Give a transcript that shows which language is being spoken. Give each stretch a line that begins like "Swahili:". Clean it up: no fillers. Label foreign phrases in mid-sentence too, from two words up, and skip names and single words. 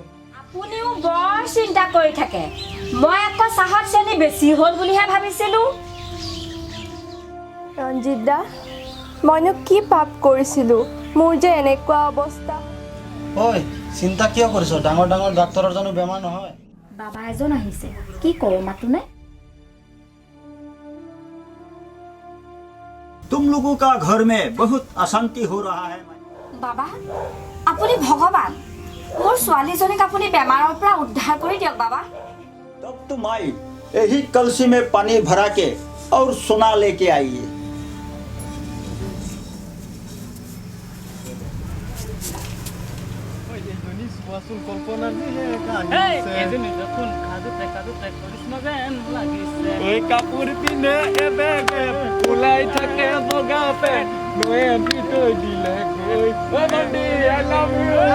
Assamese: আপুনিও বৰ চিন্তা কৰি থাকে মই আকৌ চাহত চেনি বেছি হ'ল বুলিহে ভাবিছিলোঁ ৰঞ্জিত দা মইনো কি পাপ কৰিছিলোঁ মোৰ যে এনেকুৱা অৱস্থা ঐ চিন্তা কিয় কৰিছ ডাঙৰ ডাঙৰ ডাক্তৰৰ জানো বেমাৰ নহয় বাবা এজন আহিছে কি কৰোঁ মাতোনে
Hindi: तुम लोगों का घर में बहुत अशांति हो रहा है
Assamese: বাবা আপুনি ভগৱান মোৰ ছোৱালীজনীক আপুনি বেমাৰৰ পৰা উদ্ধাৰ কৰি দিয়ক বাবা
Hindi: तब तुम आई यही कलसी में पानी भरा के और सोना लेके आइए
Assamese: কাপোৰ পিন্ধে এবেগে ওলাই থাকে বগা পেন নয়নটি থৈ দিলে গৈ নন্দী
English: I love you